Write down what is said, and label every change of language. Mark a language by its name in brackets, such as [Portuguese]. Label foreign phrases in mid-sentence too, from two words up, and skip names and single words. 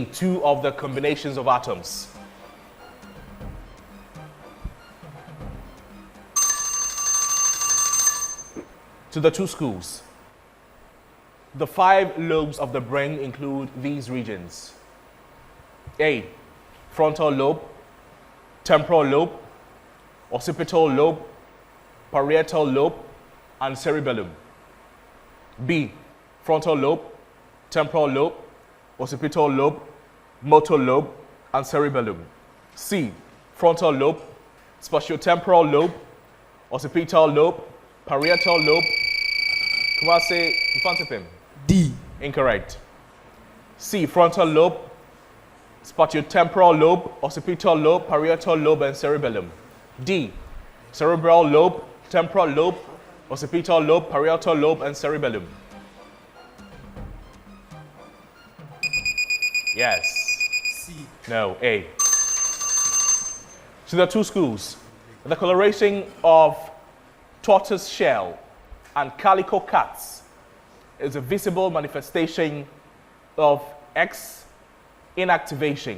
[English] 2 of the combinations of atoms. To the two schools. The 5 lobes of the brain include these regions. A. Frontal lobe, temporal lobe, occipital lobe, parietal lobe, and cerebellum. B. Frontal lobe, temporal lobe, occipital lobe, motor lobe, and cerebellum. C. Frontal lobe, spatiotemporal lobe, occipital lobe, parietal lobe. Kumasi Mfantsipim. D. Incorrect. C. Frontal lobe, spatiotemporal lobe, occipital lobe, parietal lobe, and cerebellum. D. Cerebral lobe, temporal lobe, occipital lobe, parietal lobe, and cerebellum. Yes. C. No, A. To the two schools, the coloration of tortoise shell and calico cats is a visible manifestation of X inactivation.